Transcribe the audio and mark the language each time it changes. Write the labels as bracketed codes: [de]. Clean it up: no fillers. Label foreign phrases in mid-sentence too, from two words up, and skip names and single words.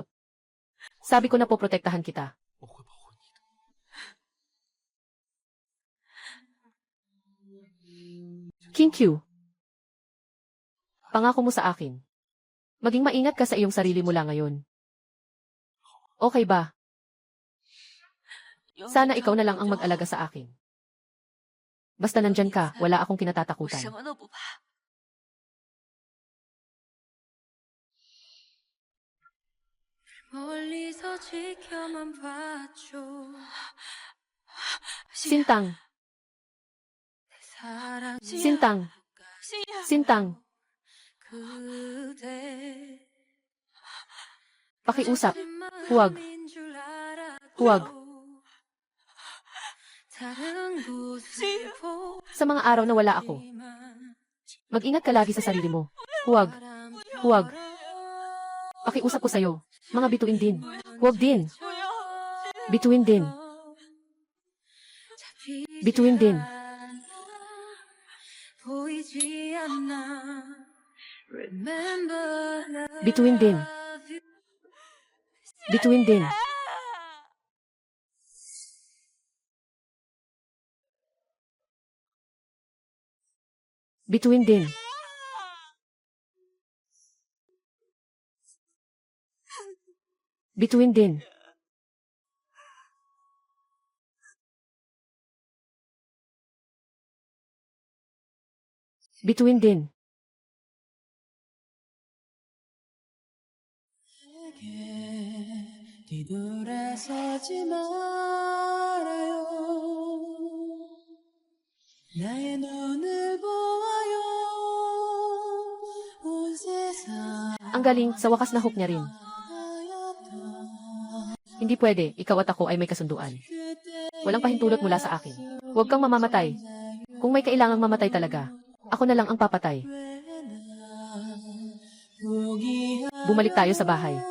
[tl] Sabi ko na poprotektahan kita. King Q, pangako mo sa akin. Maging maingat ka sa iyong sarili mula ngayon. Okay ba? Sana ikaw na lang ang mag-alaga sa akin. Basta nandyan ka, wala akong kinatatakutan. [ko] 멀리서 지켜만 봐줘. [tl] Sintang, [ko] 사랑 [tl] Sintang, Sintang, [ko] 그대 [tl] pakiusap. Huwag, huwag. [ko] 다른 곳을 [tl] Sa mga araw na wala ako, mag-ingat ka lagi sa sarili mo. Huwag, huwag. Pakiusap ko sa'yo. Mga bituin din. Huwag din. Bituin din. Bituin din. [ko] 보이지 않아. [en] Remember [tl] Bituin din. Bituin din. Bituin din. Bituin din. Bituin din. [ko] 뒤돌아서지 말아요 나의 눈을 보아요 온 세상 [tl] Ang galing, sa wakas na hook niya rin. Hindi pwede, ikaw at ako ay may kasunduan. Walang pahintulot mula sa akin. Huwag kang mamamatay. Kung may kailangang mamatay talaga, ako na lang ang papatay. Bumalik tayo sa bahay.